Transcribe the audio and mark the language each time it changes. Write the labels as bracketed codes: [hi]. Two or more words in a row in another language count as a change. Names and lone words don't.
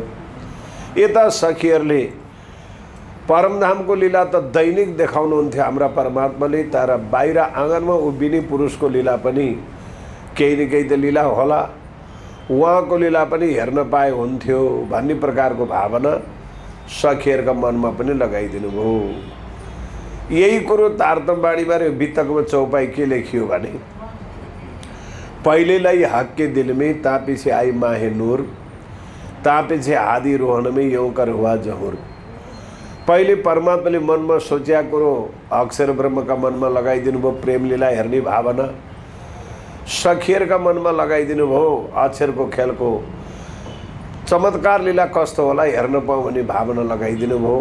[ne] यता सखीहरूले परमधामको लीला त दैनिक देखाउनुहुन्थ्यो हाम्रा परमात्माले, तर बाहिर आँगनमा उभिने पुरुषको लीला पनि केही न केही त लीला होला, उहाँको लीला पनि हेर्न पाए हुन्थ्यो भन्ने प्रकारको भावना सखीहरूका मनमा पनि लगाइदिनु भयो। यही कुरो तारतम्यवाणीमा वितकमा चौपाई के लेखियो भने [hi] पहिलेलाई हक्के दिल में तापीछे आई माहे नूर, तापीछे आदि रोहन में यूं कर हुआ जहूर। [ne] पहिले परमात्माले मनमा सोच्या कुरो अक्षर ब्रह्मका मनमा लगाइदिनु भयो। प्रेम लीला हेर्ने भावना सखीहरूका मनमा लगाइदिनु भयो। अक्षरको खेलको चमत्कार लीला कस्तो होला हेर्न पाऊँ भन्ने भावना लगाइदिनु भयो।